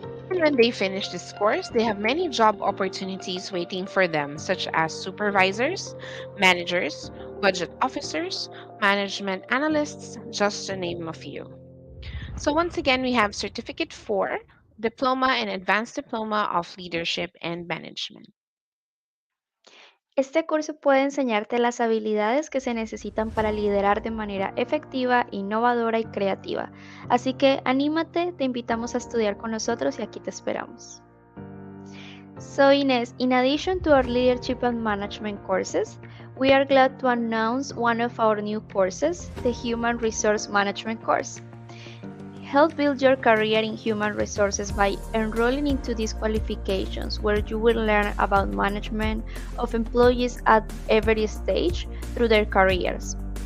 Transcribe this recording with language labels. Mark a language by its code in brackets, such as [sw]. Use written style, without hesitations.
[en] And when they finish this course, they have many job opportunities waiting for them, such as supervisors, managers, budget officers, management analysts, just to name a few. So once again, we have Certificate 4, Diploma and Advanced Diploma of Leadership and Management. [es] Este curso puede enseñarte las habilidades que se necesitan para liderar de manera efectiva, innovadora y creativa. Así que anímate, te invitamos a estudiar con nosotros y aquí te esperamos. [en] So Ines, in addition to our leadership and management courses, We are glad to announce one of our new courses, the Human Resource Management course. Help build your career in human resources by enrolling into these qualifications, where you will learn about management of employees at every stage through their careers.